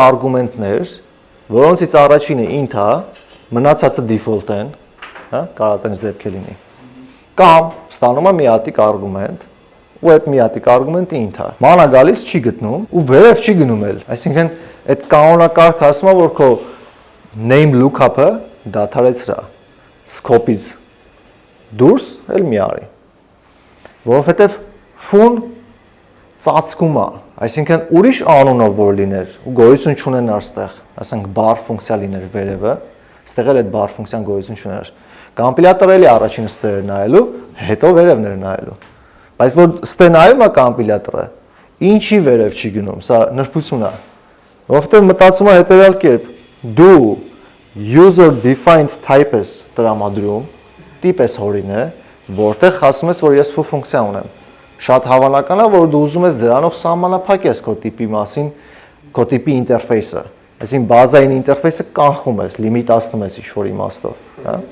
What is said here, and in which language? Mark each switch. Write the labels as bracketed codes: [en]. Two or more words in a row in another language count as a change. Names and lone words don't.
[hy] արգումենտներ, որոնցից առաջինը int է, մնացածը default են, հա, կարող տենց դեպք է լինի։ Կամ ստանում է մի հատիկ արգումենտ, ու այդ մի հատիկ արգումենտը int է։ Մանա գալիս չի գտնում ու վերև չի գնում էլ։ Այսինքն այդ կանոնակարգը ասում է, որ քո [en] name lookup- [hy] ը դադարեցրա scope-ից դուրս էլ մի արի։ Որովհետև foo-ն ծածկում է, այսինքն ուրիշ անունով որ լիներ ու գոյություն չունենար ստեղ, ասենք bar ֆունկցիա լիներ վերևը, ստեղ էլ այդ bar ֆունկցիան գոյություն չուներ։ Կոմպիլյատորը էլի առաջինը ստեղ նայելու, հետո վերևներ նայելու։ Բայց որ ստե նայում է կոմպիլյատորը, ինչի վերև չի գնում, սա նրբություն է։ Որովհետև մտածում է հետևյալ կերպ, դու [en] user defined type [hy] ես տրամադրում, տիպ ես հորինը, որտեղ ասում ես, որ ես foo ֆունկցիա ունեմ։ Շատ հավանական է, որ դու ուզում ես դրանով սահմանափակես քո տիպի մասին, քո տիպի ինտերֆեյսը։ Այսինքն բազային ինտերֆեյսը կանխում ես, լիմիտացնում ես ինչ-որ իմաստով, հա։